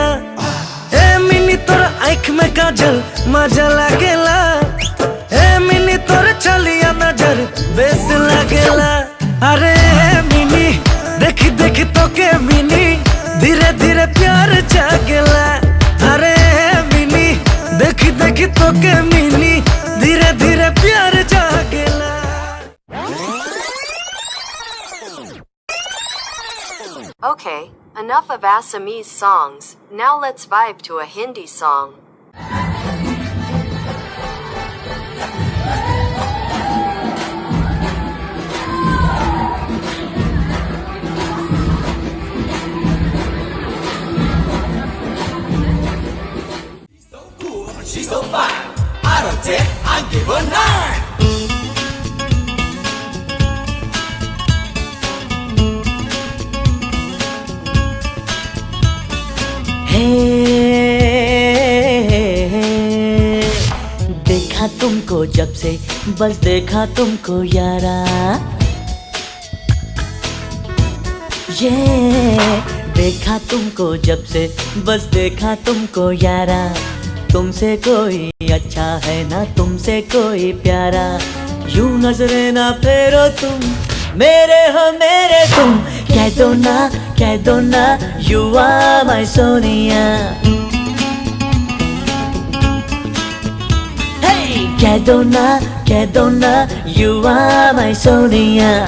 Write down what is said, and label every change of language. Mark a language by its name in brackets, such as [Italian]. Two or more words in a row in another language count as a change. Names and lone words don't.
[Sadri] ए मिनी तोर आँख में काजल मजा लागेला ए मिनी तोर चलिया नजर बेस लागेला अरे मिनी देखी देखी तो के मिनी धीरे धीरे प्यार जागेला अरे मिनी देखी देखी तो के मिनी धीरे धीरे प्यार जागेला [English] Okay, enough of Assamese songs. Now let's vibe to a Hindi song. She's so cool, she's so fine. Out of 10, I give her 9. [Hindi] देखा तुमको जब से बस देखा तुमको यारा ये देखा तुमको जब से बस देखा तुमको यारा तुमसे कोई अच्छा है ना तुमसे कोई प्यारा यूं नजरे ना फेरो तुम मेरे हो मेरे तुम कह दो ना [English] you are my Sonia [Hindi] कह दो ना [English] you are my Sonia